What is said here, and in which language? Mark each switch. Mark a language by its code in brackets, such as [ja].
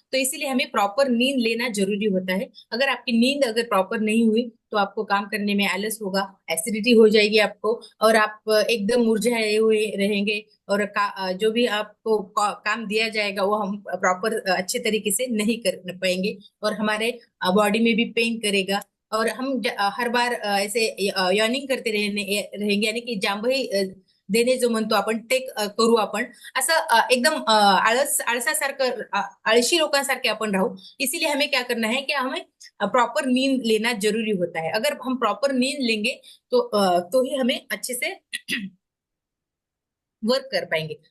[hi] तो इसीलिए हमें प्रॉपर नींद लेना जरूरी होता है। अगर आपकी नींद अगर प्रॉपर नहीं हुई तो आपको काम करने में आलस होगा, एसिडिटी हो जाएगी आपको, और आप एकदम मुरझाए हुए रहेंगे, और जो भी आपको काम दिया जाएगा वो हम प्रॉपर अच्छे तरीके से नहीं कर पाएंगे, और हमारे बॉडी में भी पेन करेगा। और हम हर बार ऐसे यर्निंग करते रहेंगे, यानी की [mr] जांभई देणे जो म्हणतो आपण ते करू आपण, असं एकदम आळसासारखं, आळशी लोकांसारखे आपण राहू। [hi] इसीलिए हमें क्या करना है कि हमें प्रॉपर नींद लेना जरूरी होता है। अगर हम प्रॉपर नींद लेंगे तो ही हमें अच्छे से वर्क कर पाएंगे।